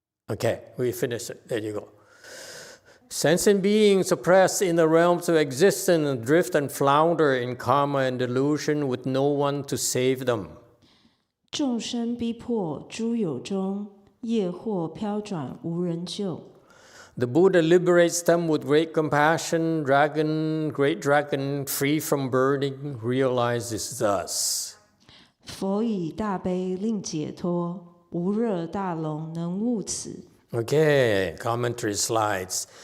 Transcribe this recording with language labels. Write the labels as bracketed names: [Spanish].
[English] Okay, we finished it. There you go. Sentient beings oppressed in the realms of existence and drift and flounder in karma and delusion with no one to save them. [Chinese] 众生逼迫诸有中，业惑飘转无人救。 [English] The Buddha liberates them with great compassion. Great dragon, free from burning, realizes thus. [Chinese] 佛以大悲令解脱，无热大龙能悟此。 [English] Okay, commentary slides.